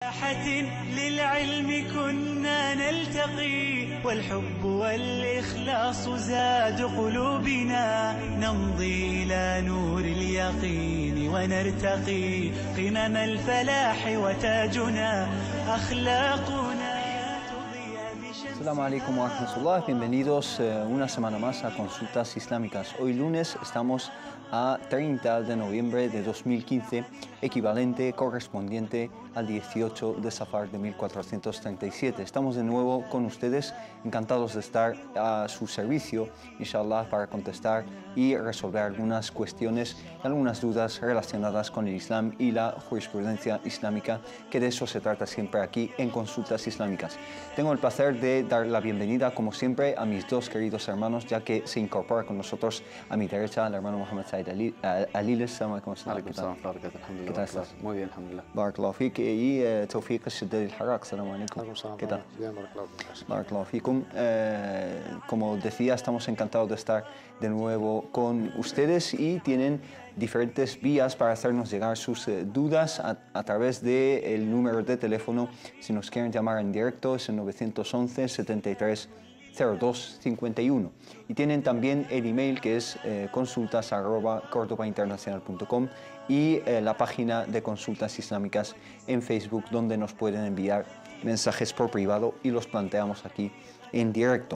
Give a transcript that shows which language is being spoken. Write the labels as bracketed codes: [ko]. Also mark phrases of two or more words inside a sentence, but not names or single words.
[ar] للعلم كنا نلتقي والحب والإخلاص زاد قلوبنا نمضي إلى نور اليقين ونرتقي قمم الفلاح وتاجنا أخلاقنا. السلام عليكم ورحمة الله, [es] bienvenidos una semana más a Consultas Islámicas. Hoy lunes estamos a 30 de noviembre de 2015, equivalente, correspondiente al 18 de Safar de 1437. Estamos de nuevo con ustedes, encantados de estar a su servicio, inshallah, para contestar y resolver algunas cuestiones y algunas dudas relacionadas con el Islam y la jurisprudencia islámica, que de eso se trata siempre aquí en Consultas Islámicas. Tengo el placer de dar la bienvenida, como siempre, a mis dos queridos hermanos, ya que se incorpora con nosotros a mi derecha el hermano Mohamed Said Aliles. ¿Qué tal estás? Muy bien, alhamdulillah. [ar] بارك الله فيك. [es] Y Tawfiq Al-Shaddad Al-Harraq. [ar] السلام عليكم. [es] ¿Qué tal? Bien, [ar] بارك الله فيكم. [es] Como decía, estamos encantados de estar de nuevo con ustedes y tienen diferentes vías para hacernos llegar sus dudas a través del número de teléfono. Si nos quieren llamar en directo es el 911 73 0251 y tienen también el email que es consultas@cordobainternacional.com y la página de Consultas Islámicas en Facebook, donde nos pueden enviar mensajes por privado y los planteamos aquí en directo.